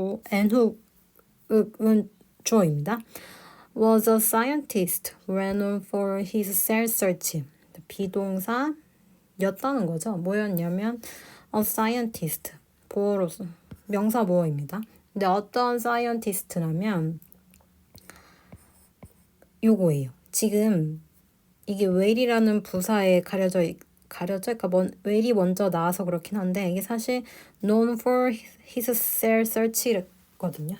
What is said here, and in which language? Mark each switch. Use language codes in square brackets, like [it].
[ko] 레이우엔훅은 주어입니다. [en] Was a scientist renowned for his cell search. [ko] 비동사 였다는 거죠. 뭐였냐면 [en] a scientist, [ko] 보어로서 명사 보어입니다. 근데 어떤 scientist라면 요거예요. 지금 이게 where이라는 부사에 그러니까 where이 먼저 나와서 그렇긴 한데 이게 사실 [en] known for his cell search [ko] 거든요.